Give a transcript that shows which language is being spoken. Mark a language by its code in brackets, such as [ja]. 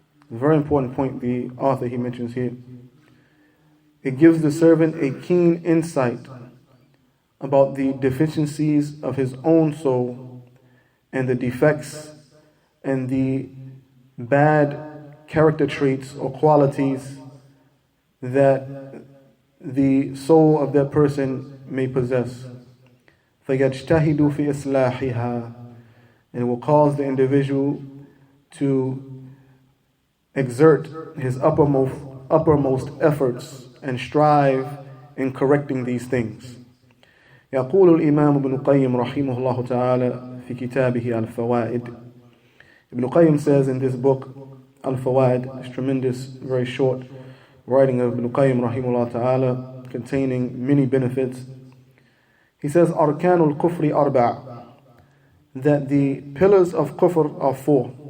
[en] A very important point the author he mentions here. It gives the servant a keen insight about the deficiencies of his own soul and the defects and the bad character traits or qualities that the soul of that person may possess. [ar] فَيَجْتَهِدُ فِي إِصْلَاحِهَا, [en] and it will cause the individual to exert his uppermost efforts and strive in correcting these things. [ar] يقول الإمام ابن القيم رحمه الله تعالى في كتابه الفوائد. [en] Ibn Qayyim says in this book, Al-Fawaid, this tremendous, very short writing of Ibn Qayyim rahimahullah ta'ala, containing many benefits. He says, Arkanul Kufri Arba', that the pillars of kufr are 4.